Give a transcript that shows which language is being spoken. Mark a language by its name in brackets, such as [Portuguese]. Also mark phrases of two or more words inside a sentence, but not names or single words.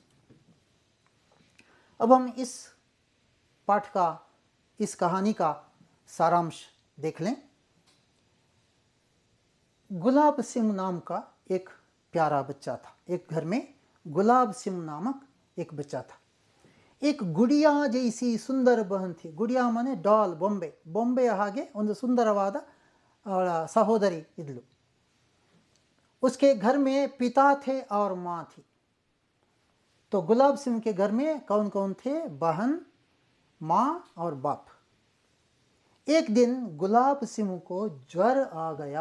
[Hindi] अब हम इस पाठ का, इस कहानी का सारांश देख लें। गुलाब सिंह नाम का एक प्यारा बच्चा था। एक घर में गुलाब सिंह नामक एक बच्चा था। एक गुड़िया जैसी सुंदर बहन थी। गुड़िया माने डॉल, [Kannada] बೊಂಬೆ। ಬೊಂಬೆಯ ಹಾಗೆ ಒಂದು ಸುಂದರವಾದ ಸಹೋದರಿ ಇದ್ದಳು। [Hindi] उसके घर में पिता थे और माँ थी। तो गुलाब सिंह के घर में कौन कौन थे? बहन, माँ और बाप। एक दिन गुलाब सिंह को ज्वर आ गया।